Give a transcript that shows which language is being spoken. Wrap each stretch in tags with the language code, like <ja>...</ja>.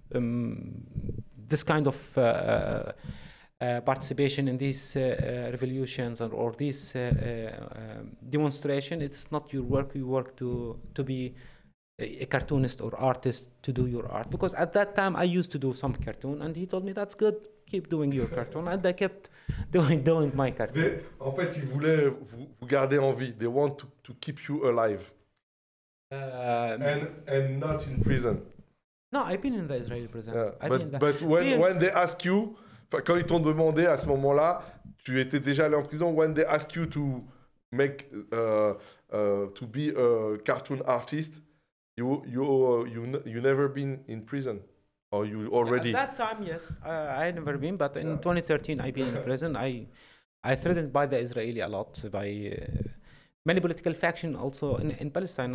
<en>This kind of participation in these revolutions or these demonstration, it's not your work. You work to be a cartoonist or artist, to do your art. Because at that time I used to do some cartoon, and he told me that's good, keep doing your cartoon, and I kept doing my cartoon.</en> <fr>En fait, ils voulaient vous garder en vie.</fr> <en>They want to keep you alive. And not in prison. No, I've been in the Israeli prison. But when they ask you,</en> <fr>quand ils t'ont demandé à ce moment-là, tu étais déjà allé en prison.</fr> <en>When they ask you to make to be a cartoon artist, you never been in prison, or you already? At that time, yes, I had never been. But in 2013, I've been in prison. I threatened by the Israeli a lot, by many political factions also in Palestine.</en>